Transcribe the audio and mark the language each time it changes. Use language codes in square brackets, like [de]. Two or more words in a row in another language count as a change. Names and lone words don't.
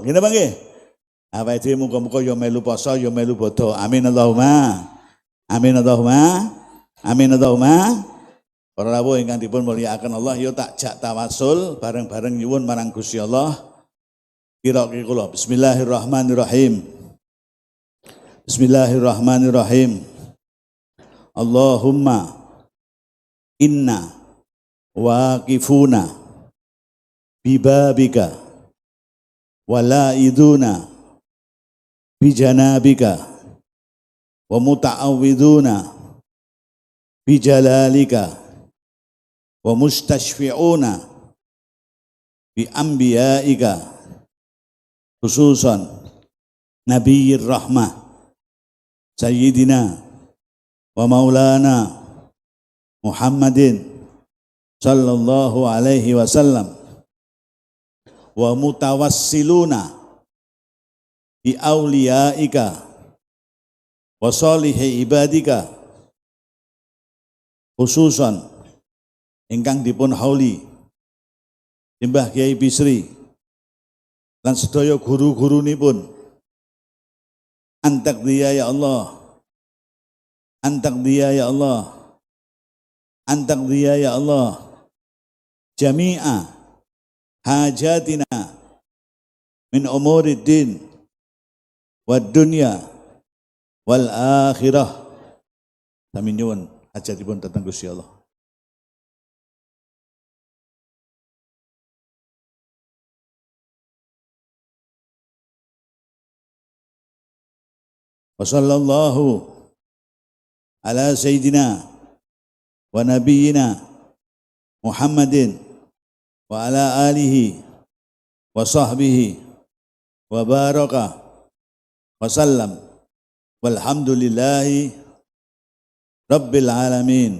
[jv] Ngene Bang nggih. Awake dhewe muga-muga ya melu poso ya melu bodo. [ar] آمين اللهم. آمين اللهم. آمين اللهم. [jv] Para rawuh ingkang dipun mulyakaken Allah ya tak jak tawasul bareng-bareng nyuwun marang Gusti Allah. Kira-kira kula Bismillahirrahmanirrahim. [ar] Bismillahirrahmanirrahim. اللهم إنا واقفون ببابك ولائذون بجنابك و متعوذون بجلالك ومستشفعون ب أنبيائك خصوصا نبي الرحمة سيدنا ومولانا محمد صلى الله عليه وسلم ومتوسلون بأوليائك وصالحي عبادك khususan [jv] ingkang dipun hauli Simbah Kiai Bisri lan sedaya guru-gurunipun [ar] أن تقضي يا الله، أن تقضي يا الله، أن تقضي يا الله، جميع حاجاتنا من أمور الدين والدنيا والآخرة. [jv] Kami nyuwun hajatipun dhateng Gusti Allah. [ar] وصلى الله على سيدنا ونبينا محمد وعلى آله وصحبه وبارك وسلم والحمد لله رب العالمين.